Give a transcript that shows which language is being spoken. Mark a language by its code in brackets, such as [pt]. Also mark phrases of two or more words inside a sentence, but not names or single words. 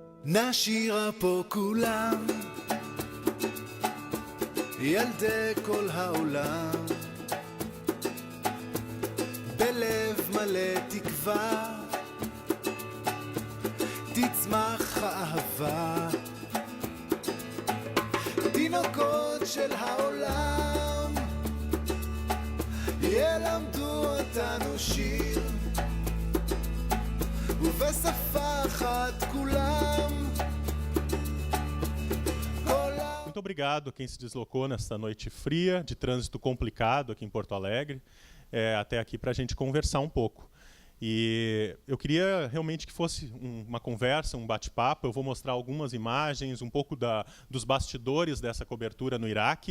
[he] נשירה פה כולם, ילדי כל העולם, בלב מלא תקווה, תצמח האהבה, תינוקות של העולם, ילמדו אותנו שיר, ובשפה אחת כולם. [pt] Muito obrigado a quem se deslocou nesta noite fria, de trânsito complicado aqui em Porto Alegre, até aqui para a gente conversar um pouco. E eu queria realmente que fosse uma conversa, um bate-papo. Eu vou mostrar algumas imagens, um pouco dos bastidores dessa cobertura no Iraque.